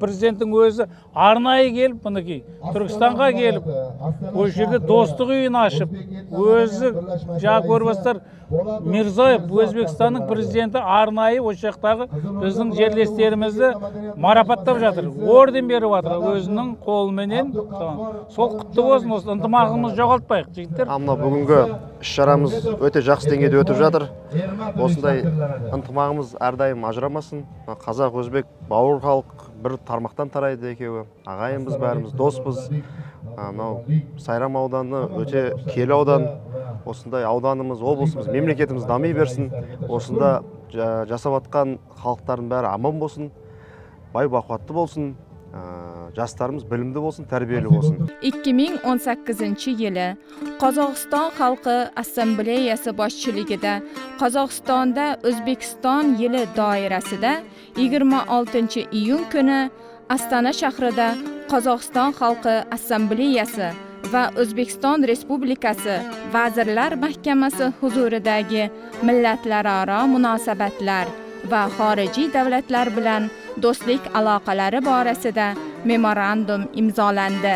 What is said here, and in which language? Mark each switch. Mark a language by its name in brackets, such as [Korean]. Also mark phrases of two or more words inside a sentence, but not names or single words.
[Kazakh] Президенттің өзі арнайы келіп, мінекей Түркістанға келіп, осы жерде достық үйін ашып, өзі жаңа көріп Мирзоев, Өзбекстанның президенті арнайы осы жақтағы біздің жерлестерімізді марапаттап жатыр. Орден беріп жатыр өзінің қолыменен. Сол құтты болсын, осы ынтымағымыз жоғалтпайық, жігіттер. Амна бүгінгі [Uzbek] ish-sharamiz o'ta yaxshi dengayda o'tib жатыр. [Kazakh] Осындай ынтымағымыз әрдайым ажырамасын. Қазақ, өзбек, бауыр халық бір тармақтан тарайды екеуі. Ағайынбыз, бәріміз доспыз. Мынау Сайрам ауданы өте киелі аудан. Осындай ауданымыз, облысымыз, мемлекетіміз дами берсін. Осында жасап жатқан халықтардың бәрі аман болсын, бай бақуатты болсын. Жастарымыз білімді болсын, тәрбиелі болсын. [Uzbek] 2018-yili Qozog'iston Xalqi Assambleyasi boshchiligida Qozog'istonda O'zbekiston yili doirasida 26-iyun kuni Astana shahrida Qozog'iston Xalqi Assambleyasi va O'zbekiston Respublikasi Vazirlar Mahkamasi huzuridagi millatlararo munosabatlar va xorijiy davlatlar bilan do'stlik aloqalari borasida memorandum imzolandi.